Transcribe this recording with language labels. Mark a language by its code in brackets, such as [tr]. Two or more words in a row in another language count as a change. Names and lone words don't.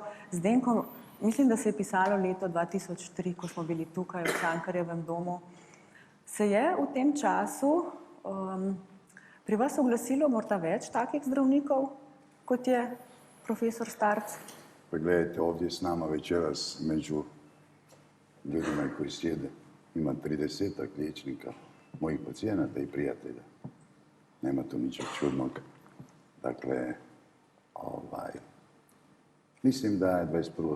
[sl] Z Denkom, mislim, da se je pisalo leto 2003, ko smo bili tukaj v Cankarjevem domu. Se je v tem času pri vas oglasilo morda več takih zdravnikov, kot je profesor Starc? [hr] Pa gledajte, ovdje s nama večeras među ljudima koji sjede ima 30-ak liječnika, mojih pacijenata i prijatelja. Nema tu ničeg čudnog. Dakle, mislim da je 21.